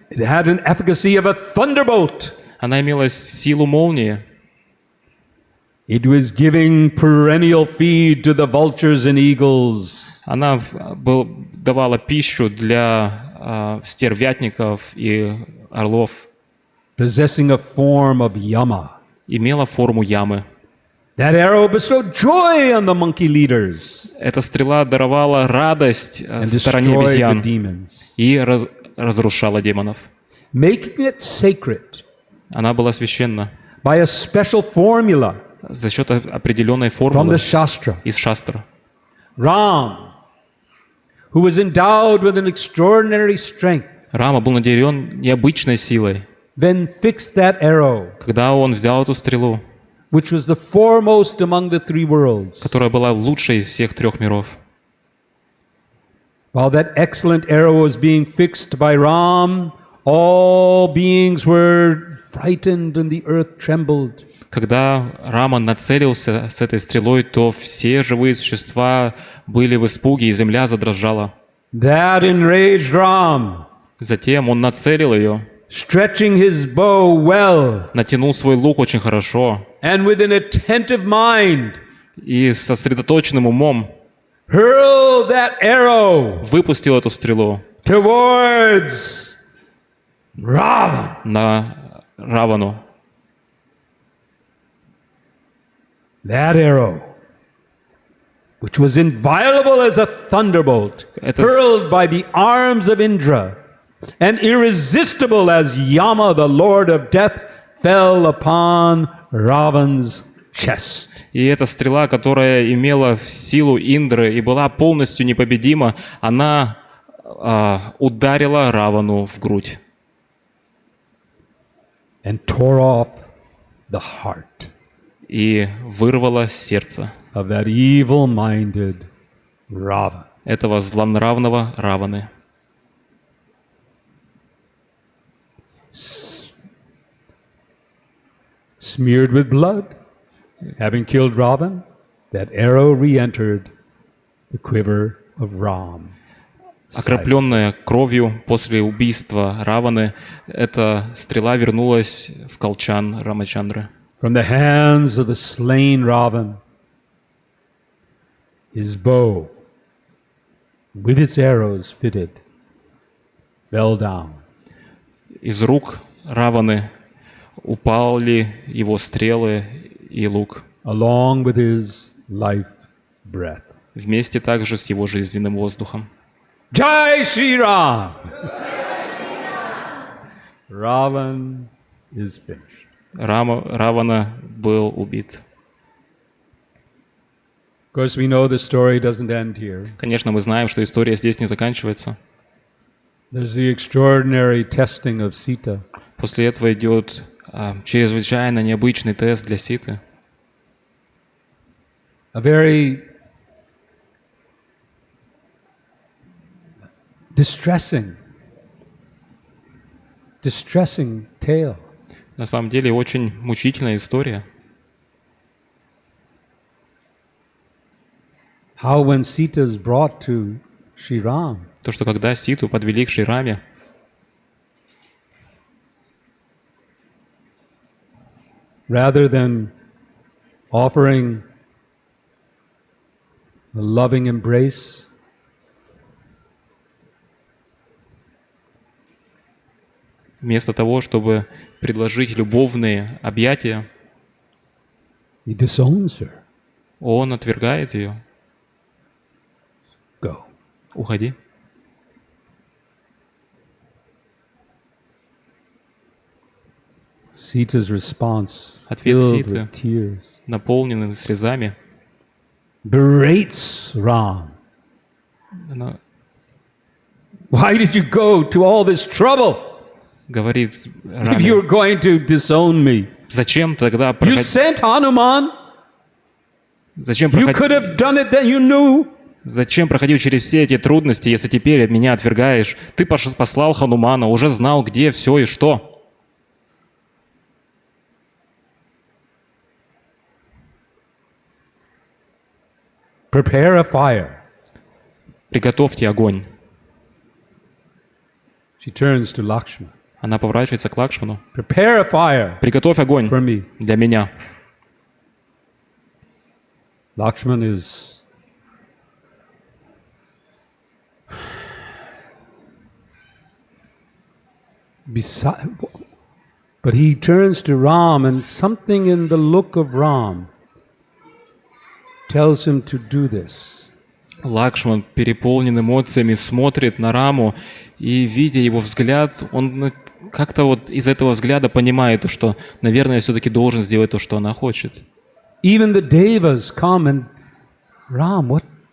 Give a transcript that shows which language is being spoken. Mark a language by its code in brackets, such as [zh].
[en] It had an efficacy of a thunderbolt. [ru] Она имела силу молнии. [en] It was giving perennial feed to the vultures and eagles. [ru] Она давала пищу для стервятников и орлов. [en] Possessing a form of Yama. [ru] Имела форму ямы. [en] That arrow bestowed joy on the monkey leaders. [ru] Эта стрела даровала радость [en] And [ru] стороне [en] destroyed the [ru] обезьян [en] demons. [ru] и разрушала демонов. [en] Making it sacred. [ru] Она была священна. [en] by a special formula [ru] за счет определенной [en] from [ru] формулы [en] the Shastra. [ru] из шастра. [en] Ram, who was endowed with an extraordinary strength, [ru] Рама был наделен необычной силой. [en] then fixed that arrow, [ru] Когда он взял эту стрелу, [en] which was the foremost among the three worlds. [ru] которая была лучшей из всех трех миров. [en] While that excellent arrow was being fixed by Ram, all beings were frightened and the earth trembled. [ru] Когда Рама нацелился с этой стрелой, то все живые существа были в испуге, и земля задрожала. [en] That enraged Ram, [ru] Затем он нацелил ее, [en] stretching his bow well, [ru] натянул свой лук очень хорошо [en] and with an attentive mind, [ru] и с сосредоточенным умом [en] hurled that arrow [ru] выпустил эту стрелу [en] towards Ravan. [ru] на Равану. [en] That arrow, which was inviolable as a thunderbolt, [ru] Это- [en] hurled by the arms of Indra, and irresistible as Yama, the lord of death, fell upon Ravan's chest. [ru] И эта стрела, которая имела силу Индры и была полностью непобедима, она ударила Равану в грудь [en] And tore off the heart [ru] и вырвала сердце [en] of that evil-minded Ravan. [ru] этого злонравного Раваны. [en] Smeared with blood, having killed Ravan, that arrow re-entered the quiver of Ram. [ru] Окропленная кровью после убийства Раваны, эта стрела вернулась в колчан Рамачандры. [en] From the hands of the slain Ravan, his bow, with its arrows fitted, fell down. [ru] Из рук Раваны упали его стрелы и лук, [en] Along with his life breath. [ru] вместе также с его жизненным воздухом. [hi] Jai Shri Ram! [en] Ravan is finished. [ru] Равана был убит. [en] Of course, we know the story doesn't end here. [ru] Конечно, мы знаем, что история здесь не заканчивается. [en] There's the extraordinary testing of Sita. [ru] После этого идет чрезвычайно необычный тест для Ситы. [en] A very distressing tale. [ru] На самом деле очень мучительная история. [en] How when Sita is brought to Sri Ram, [ru] То, что когда Ситу подвели к Шри Раме, [en] rather than offering a loving embrace, [ru] вместо того, чтобы предложить любовные объятия, [en] he disowns her. [ru] он отвергает ее. [en] Go. [ru] Уходи. [en] Sita's response, [ru] Ответ [en] filled [ru] Ситы, [en] with tears, [ru] наполненный слезами, [en] berates Ram. [ru] она [en] Why did you go to all this trouble [ru] говорит [en] if [ru] Раме: [en] you were going to disown me? [ru] зачем тогда [en] You sent Hanuman. [ru] зачем [en] You could have done it then, you knew. [ru] Зачем проходил через все эти трудности, если теперь меня отвергаешь? Ты послал Ханумана, уже знал, где все и что. [en] Prepare a fire. [ru] Приготовьте огонь. [en] She turns to Lakshmana. [ru] Она поворачивается к Лакшману. [en] Prepare a fire [ru] Приготовь огонь [en] for me. [ru] для меня. [en] Lakshman is beside, but he turns to Ram, and something in the look of Ram tells him to do this. [ru] Лакшман, переполнен эмоциями, смотрит на Раму, и, видя его взгляд, он как-то вот из этого взгляда понимает, что, наверное, все-таки должен сделать то, что она хочет. [en] Even the devas come and, Ram, what?